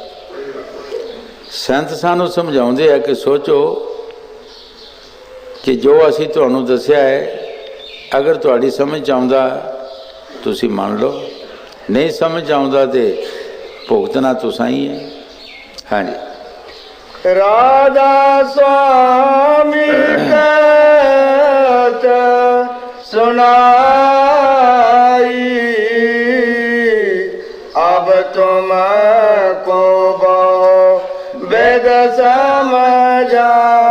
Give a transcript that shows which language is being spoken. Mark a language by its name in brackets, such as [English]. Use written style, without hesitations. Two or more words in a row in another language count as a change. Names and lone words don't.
[Punjabi] ਸੰਤ ਸਾਨੂ ਸਮਝਾਉਂਦੇ ਹੈ ਕਿ ਸੋਚੋ ਕਿ ਜੋ ਅਸੀ ਤੁਹਾਨੂ ਦੱਸਿਆ ਹੈ, ਅਗਰ ਤੁਹਾਡੀ ਸਮਝ ਆਉਂਦਾ ਤੁਸੀ ਮਾਨ ਲੋ, ਨਹੀਂ ਸਮਝ ਆਉਂਦਾ ਤੋ ਭੁਗਤਨਾ ਤੁਸਾਂ ਹੀ ਹੈ। ਹਾਂ ਜੀ। [Hindi] राधा स्वामी कहत सुनाई, अब तुमको बहु वेद समझाई।